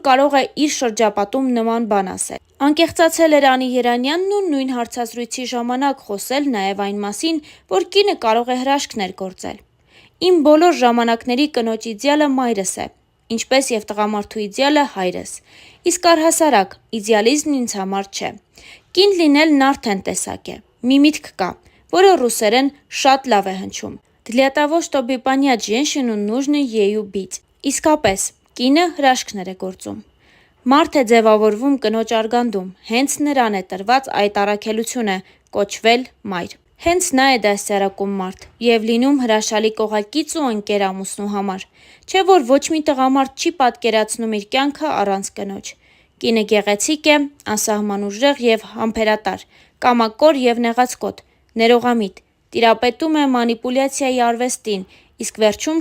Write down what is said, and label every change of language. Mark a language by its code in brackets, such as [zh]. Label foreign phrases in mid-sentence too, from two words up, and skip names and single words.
[hy] կարող է իր շրջապատում նման բան ասել»։ Անկեղծացել էր Անի Երանյանն ու նույն հարցազրույցի ժամանակ խոսել նաև այն մասին, որ կինը կարող է հրաշքներ գործել։ «Իմ բոլոր ժամանակների կնոջ իդեալը մայրս է, ինչպես և տղամարդու իդեալը հայրս։ Իսկ առհասարակ, իդեալիզմն ինձ համար չէ։ Կին լինելն արդեն տեսակ է։ Մի միտք կա, որը ռուսերեն շատ լավ է հնչում. [ru] «Для того, чтобы понять женщину, нужно ею быть»։ [hy] Իսկապես, կինը հրաշքներ է գործում։ Մարդ է ձևավորվում կնոջ արգանդում, հենց նրան է տրված այդ առաքելությունը՝ կոչվել մայր։ Հենց նա է դաստիարակում մարդ եւ լինում հրաշալի կողակից ու ընկեր ամուսնու համար, չէ որ ոչ մի տղամարդ չի պատկերացնում իր կյանքը առանց կնոջ։ Կինը գեղեցիկ է, անսահման ուժեղ եւ համբերատար, կամակոր եւ նեղացկոտ, ներողամիտ, տիրապետում է մանիպուլյացիայի արվեստին, իսկ վերջում